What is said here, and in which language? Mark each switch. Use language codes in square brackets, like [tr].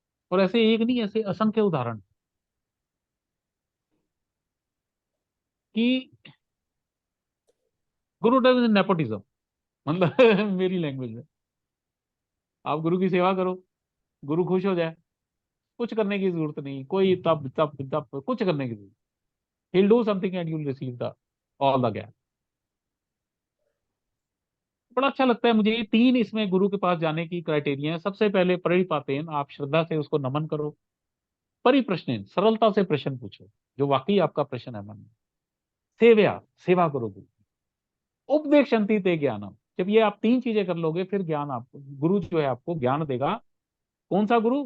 [hi] और ऐसे एक नहीं, ऐसे असंख्य उदाहरण कि गुरु [en] does nepotism, [hi] मतलब मेरी लैंग्वेज में, आप गुरु की सेवा करो, गुरु खुश हो जाए, कुछ करने की जरूरत नहीं, कोई तप तप तप कुछ करने की जरूरत। [en] he'll do something and you'll receive the all the gyan. [hi] बड़ा अच्छा लगता है मुझे। ये तीन इसमें गुरु के पास जाने की क्राइटेरिया है। सबसे पहले परिपातेन, आप श्रद्धा से उसको नमन करो। परिप्रश्नेन, सरलता से प्रश्न पूछो, जो वाकई आपका प्रश्न है मन में। सेव्या, सेवा करो गुरु। [sa] उपदेक्षन्ति ते ज्ञानम, [hi] जब ये आप तीन चीजें कर लोगे फिर ज्ञान आपको, गुरु जो है आपको ज्ञान देगा। कौन सा गुरु?